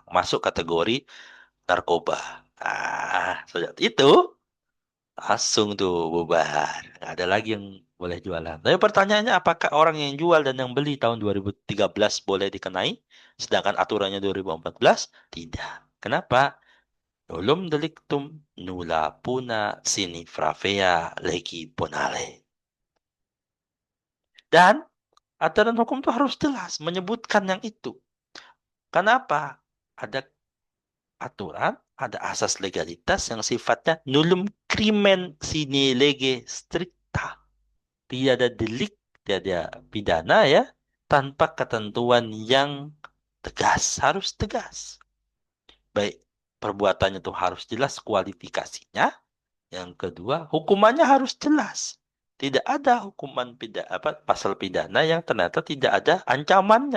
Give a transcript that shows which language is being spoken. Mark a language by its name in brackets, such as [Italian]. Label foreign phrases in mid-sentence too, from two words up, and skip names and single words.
[Indonesian] Masuk kategori narkoba. Sejak itu langsung tuh bubar. Nggak ada lagi yang boleh jualan. Tapi pertanyaannya apakah orang yang jual dan yang beli tahun 2013 boleh dikenai? Sedangkan aturannya 2014 tidak. Kenapa? [Latin] Dolum delictum nulla puna sine pravea legi bonale. [Indonesian] Dan aturan hukum itu harus jelas menyebutkan yang itu. Kenapa? Ada aturan, ada asas legalitas yang sifatnya [Latin] nullum crimen sine lege stricta. [Indonesian] Tidak ada delik, tidak ada pidana ya, tanpa ketentuan yang tegas. Harus tegas. Baik, perbuatannya itu harus jelas kualifikasinya. Yang kedua, hukumannya harus jelas. Tidak ada hukuman pasal pidana yang ternyata tidak ada ancamannya.